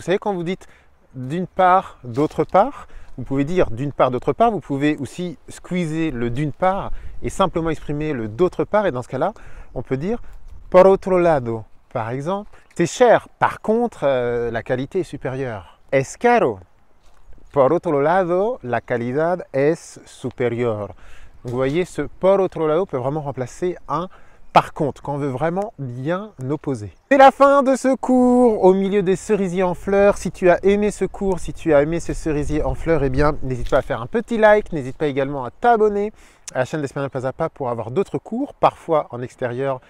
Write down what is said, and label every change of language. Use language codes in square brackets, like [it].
[fr] Vous savez quand vous dites d'une part, d'autre part, vous pouvez dire d'une part, d'autre part, vous pouvez aussi squeezer le d'une part et simplement exprimer le d'autre part, et dans ce cas-là, on peut dire [es] por otro lado. [fr] Par exemple, c'est cher, par contre, la qualité est supérieure. [es] Es caro. Por otro lado, la calidad es superior. [fr] Vous voyez, ce [es] por otro lado [fr] peut vraiment remplacer un par contre, quand on veut vraiment bien opposer. C'est la fin de ce cours au milieu des cerisiers en fleurs. Si tu as aimé ce cours, si tu as aimé ce cerisier en fleurs, eh bien, n'hésite pas à faire un petit like. N'hésite pas également à t'abonner à la chaîne d'Espagnol Pas à Pas pour avoir d'autres cours, parfois en extérieur.